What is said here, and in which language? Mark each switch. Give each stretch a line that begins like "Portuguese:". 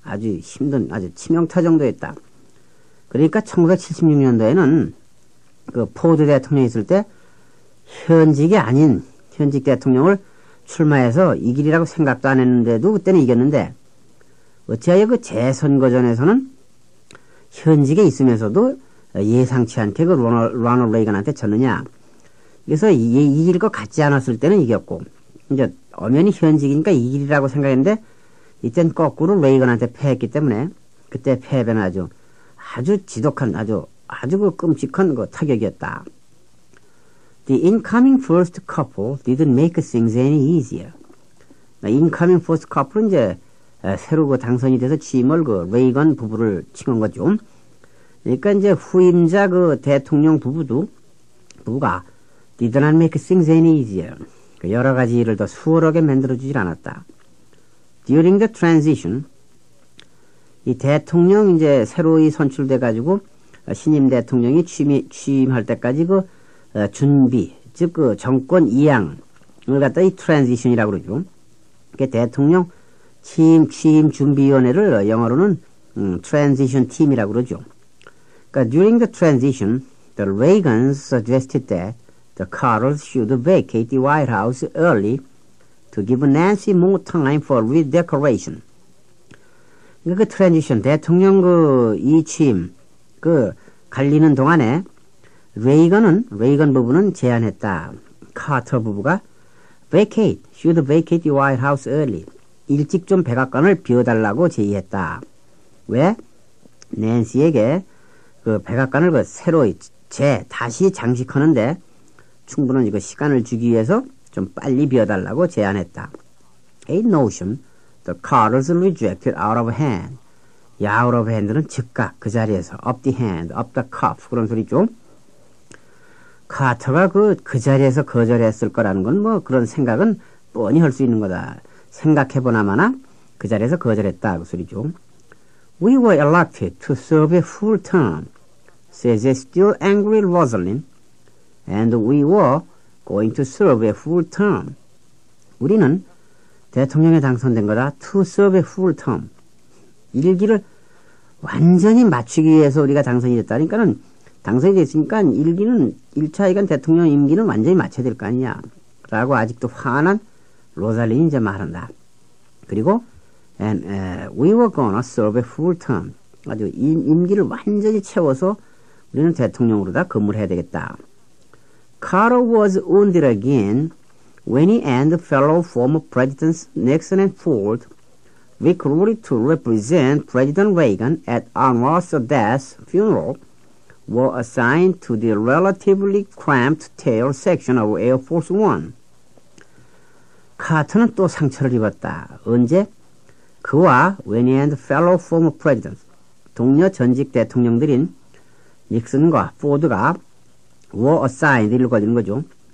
Korean: 아주 힘든, 아주 치명타 정도였다. 그러니까 1976년도에는 포드 대통령이 있을 때 현직이 아닌 현직 대통령을 출마해서 이기리라고 생각도 안 했는데도 그때는 이겼는데, 어찌하여 재선거전에서는 현직에 있으면서도 예상치 않게 로널드 레이건한테 졌느냐. 그래서 이길 것 같지 않았을 때는 이겼고, 이제 엄연히 현직이니까 이기리라고 생각했는데, 이땐 거꾸로 레이건한테 패했기 때문에 그때 패배는 아주 지독한, 아주 끔찍한 타격이었다.
English: The incoming first couple didn't make things any easier.
Korean: 인카밍 포스트 커플은 이제 새로 그 당선이 돼서 취임을 그 레이건 부부를 칭한 거죠. 그러니까 이제 후임자 그 대통령 부부가
English: did not make things any easier.
Korean: 여러 가지 일을 더 수월하게 만들어주질 않았다.
English: During the transition,
Korean: 이 대통령 이제 새로이 선출돼가지고 신임 대통령이 취임할 때까지 그 준비, 즉 그 정권 이양을 갖다 이 트랜지션이라고 그러죠. 대통령 취임 준비위원회를 영어로는 transition team이라고 그러죠. 그러니까
English: during the transition, the Reagans suggested that the Carters should vacate the White House early to give Nancy more time for redecoration.
Korean: 그러니까 그 트랜지션 대통령 그 이 취임 그 갈리는 동안에 레이건 부부는 제안했다. 카터 부부가
English: should vacate the White House early.
Korean: 일찍 좀 백악관을 비워달라고 제의했다. 왜? 낸시에게 그 백악관을 그 새로 다시 장식하는데 충분한 이거 시간을 주기 위해서 좀 빨리 비워달라고 제안했다.
English: A notion the Carters rejected out of hand.
Korean: out of hand는 즉각 그 자리에서
English: up the hand, up the cuff
Korean: 그런 소리죠. 카터가 그 자리에서 거절했을 거라는 건 뭐 그런 생각은 뻔히 할 수 있는 거다. 생각해보나마나 그 자리에서 거절했다 그 소리죠.
English: We were elected to serve a full term, says a still angry Rosalind, and we were going to serve a full term.
Korean: 우리는 대통령에 당선된 거다.
English: To serve a full term.
Korean: 일기를 완전히 마치기 위해서 우리가 당선이 됐다니까는 당선이 됐으니까 1차 이간 대통령 임기는 완전히 마쳐야 될 거 아니냐. 라고 아직도 화난 로살린이 이제 말한다. 그리고
English: and we were gonna serve a full term.
Korean: 아주 임기를 완전히 채워서 우리는 대통령으로 다 근무를 해야 되겠다.
English: Carter was wounded again when he and fellow former presidents Nixon and Ford, recruited to represent President Reagan at Anwar Sadat's funeral, were assigned to the relatively cramped tail section of Air Force One.
Korean: 카터는 또 상처를 입었다. 언제? 그와
English: when he and fellow former presidents,
Korean: 동료 전직 대통령들인 닉슨과 포드가
English: were assigned
Korean: 이걸 거는 거죠.